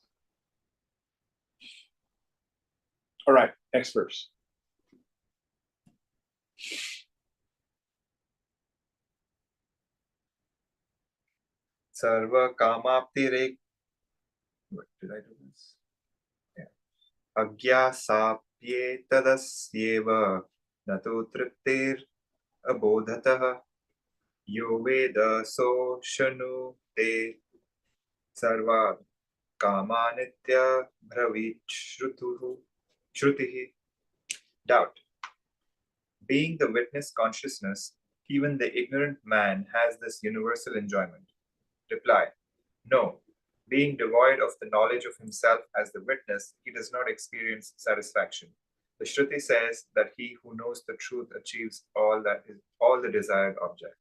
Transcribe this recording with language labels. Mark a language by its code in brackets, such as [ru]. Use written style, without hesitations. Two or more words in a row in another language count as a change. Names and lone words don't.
[en] All right, next verse. [sa] सर्व कामाप्तिरेक. [en] What did I do this? Yeah. [sa] अज्ञस्यापि तदस्त्येव न तु तृप्तिर् अबोधतः यो वेद सो ऽश्नु ते सर्व कामानित्य ब्रवीत् श्रुतिः. [en] Doubt. Being the witness consciousness, even the ignorant man has this universal enjoyment. Reply. No. Being devoid of the knowledge of himself as the witness, he does not experience satisfaction. The Shruti says that he who knows the truth achieves all the desired objects.